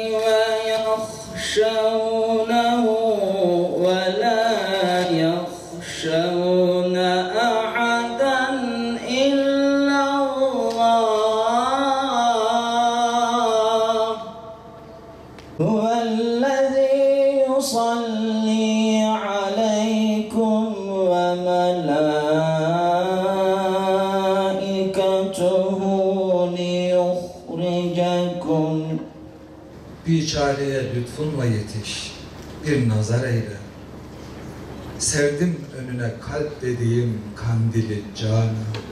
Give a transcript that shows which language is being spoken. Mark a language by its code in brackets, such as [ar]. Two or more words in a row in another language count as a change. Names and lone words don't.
[ar] ويخشونه ولا يخشون هو الذي يصلي عليكم وملائكته ليخرجكم. [tr] Biçareye lütfunla yetiş, bir nazar eyle. Sevdim önüne kalp dediğim kandili canım.